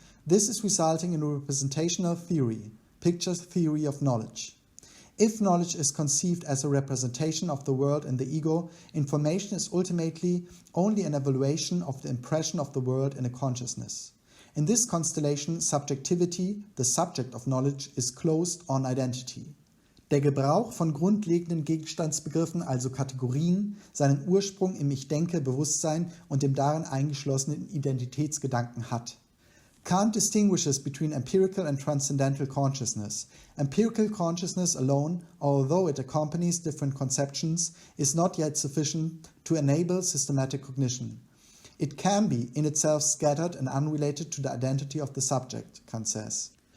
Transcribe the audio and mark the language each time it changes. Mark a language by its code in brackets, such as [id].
[en] This is resulting in a representational theory, picture theory of knowledge. If knowledge is conceived as a representation of the world in the ego, information is ultimately only an evaluation of the impression of the world in a consciousness. In this constellation, subjectivity, the subject of knowledge, is closed on identity. [de] Der Gebrauch von grundlegenden Gegenstandsbegriffen, also Kategorien, seinen Ursprung im Ich-Denke-Bewusstsein und dem darin eingeschlossenen Identitätsgedanken hat. [en] Kant distinguishes between empirical and transcendental consciousness. Empirical consciousness alone, although it accompanies different conceptions, is not yet sufficient to enable systematic cognition. It can be in itself scattered and unrelated to the identity of the subject, Kant says.